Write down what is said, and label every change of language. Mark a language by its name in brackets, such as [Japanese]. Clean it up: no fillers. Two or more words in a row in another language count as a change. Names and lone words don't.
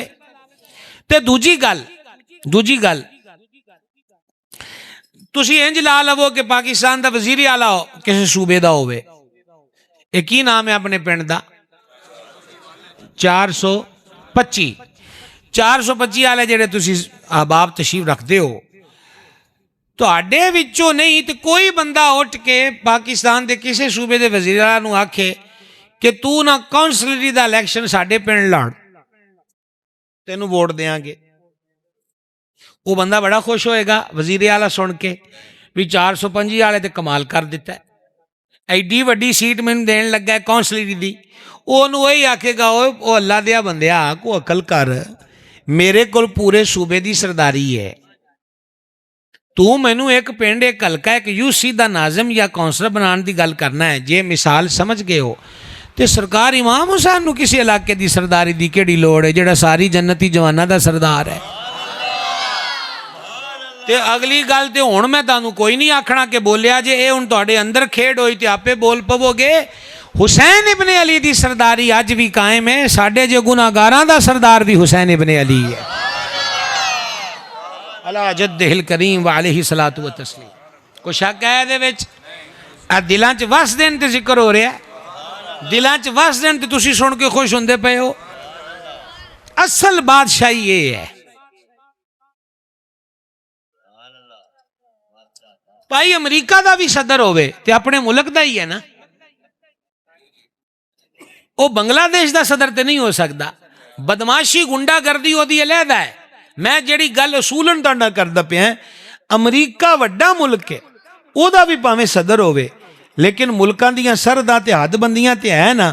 [Punjabi] تے دوجی گل تسی انج لا لو کہ پاکستان دا وزیر اعلیٰ ہو کسی صوبے دا ہوئے, یہ کی نام ہے اپنے پنڈ دا؟ 425 والے جڑے تسی احباب تشریف رکھتے ہو, تو آڈے وچوں نہیں تو کوئی بندہ اٹھ کے پاکستان دے کسی صوبے دے وزیر اعلیٰ نو آکھے کہ تو نہ کونسلری دا الیکشن ساڈے پنڈ لڑ, تینوں ووٹ دیاں گے. وہ بندہ بڑا خوش ہوئے گا وزیر اعلیٰ سن کے بھی 425 والے تے کمال کر دیتا ہے, ایڈی وڈی سیٹ میں دین لگا ہے کونسلری دی. انہوں وہی آکھے گا او اللہ دیا بندیا کو عقل کر, میرے کول پورے صوبے دی سرداری ہے, تو مینو ایک پنڈ ایک حلقہ ایک یو سی دا ناظم یا کونسلر بنان دی گل کرنا ہے. جے مثال سمجھ گئے ہو تے سرکار امام حسین نو کسی علاقے دی سرداری دی کیڑی لوڑ ہے جڑا ساری جنتی جوانہ دا سردار ہے. تے اگلی گل تے ہن میں تانوں کوئی نہیں آکھنا کہ بولیا جے اے ہن تہاڈے اندر کھیڑ ہوئی تے آپے بول پو گے. حسین ابن علی دی سرداری اج بھی قائم ہے, ساڈے جو گناہگاراں دا سردار بھی حسین ابن علی ہے. [Arabic] علی جدہ الکریم وعلیہ الصلوۃ والتسلیم. [Punjabi] کوئی شک ہے دے وچ؟ دلاں چ وس دین تے ذکر ہو رہا ہے, دلاں چ وس دین تے تسی سن کے خوش ہوندے پئے ہو. اصل بادشاہی یہ ہے ਭਾਈ ਅਮਰੀਕਾ ਦਾ ਵੀ ਸਦਰ ਹੋਵੇ ਤੇ ਆਪਣੇ ਮੁਲਕ ਦਾ ਹੀ ਹੈ ਨਾ, ਉਹ ਬੰਗਲਾਦੇਸ਼ ਦਾ ਸਦਰ ਤੇ ਨਹੀਂ ਹੋ ਸਕਦਾ। ਬਦਮਾਸ਼ੀ ਗੁੰਡਾਗਰਦੀ ਉਹਦੀ ਅਲੱਗ ਹੈ। ਮੈਂ ਜਿਹੜੀ ਗੱਲ ਅਸੂਲਨ ਤੁਹਾਡਾ ਕਰਦਾ ਪਿਆ, ਅਮਰੀਕਾ ਵੱਡਾ ਮੁਲਕ ਹੈ, ਉਹਦਾ ਵੀ ਭਾਵੇਂ ਸਦਰ ਹੋਵੇ, ਲੇਕਿਨ ਮੁਲਕਾਂ ਦੀਆਂ ਸਰਹੱਦਾਂ ਤੇ ਹੱਦਬੰਦੀਆਂ ਤੇ ਹੈ ਨਾ।